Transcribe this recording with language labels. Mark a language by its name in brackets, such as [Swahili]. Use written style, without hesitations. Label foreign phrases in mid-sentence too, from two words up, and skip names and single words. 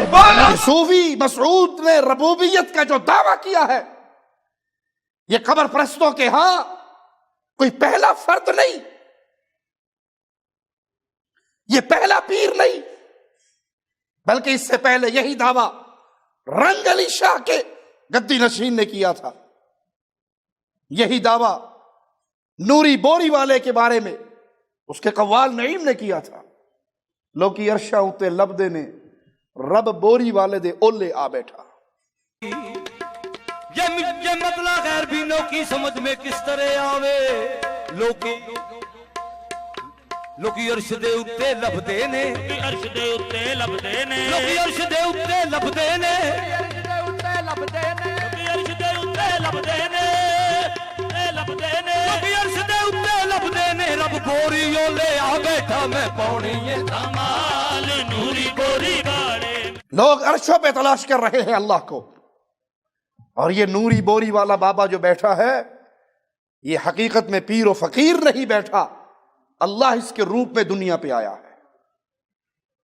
[Urdu] صوفی مسعود نے ربوبیت کا جو دعویٰ کیا ہے، یہ قبر پرستوں کے ہاں کوئی پہلا فرد نہیں، یہ پہلا پیر نہیں، بلکہ اس سے پہلے یہی دعویٰ رنگ علی شاہ کے گدی نشین نے کیا تھا، یہی دعویٰ نوری بوری والے کے بارے میں اس کے قوال نعیم نے کیا تھا۔ [Punjabi] لوکی عرشہ اتے لبدے نے رب بوری والے دے اولے آ بیٹھا۔ [Urdu] یہ مطلع غیر بینوں کی سمجھ میں کس طرح آوے، [Punjabi] لوکی عرش دے اتے لبدے نے، عرش دے اتے لبدے نے، لوکی عرش دے اتے لبدے نے، عرش دے اتے لبدے نے، لوکی عرش دے اتے لبدے نے، لبدے نے، لوکی عرش دے اتے لبدے نے، رب بوری اولے آ بیٹھا، میں پاؤنی یہ کمال نوری بوری والے۔ [Urdu] لوگ عرشوں پہ تلاش کر رہے ہیں اللہ کو، اور یہ نوری بوری والا بابا جو بیٹھا ہے یہ حقیقت میں پیر و فقیر نہیں بیٹھا، اللہ اس کے روپ میں دنیا پہ آیا ہے۔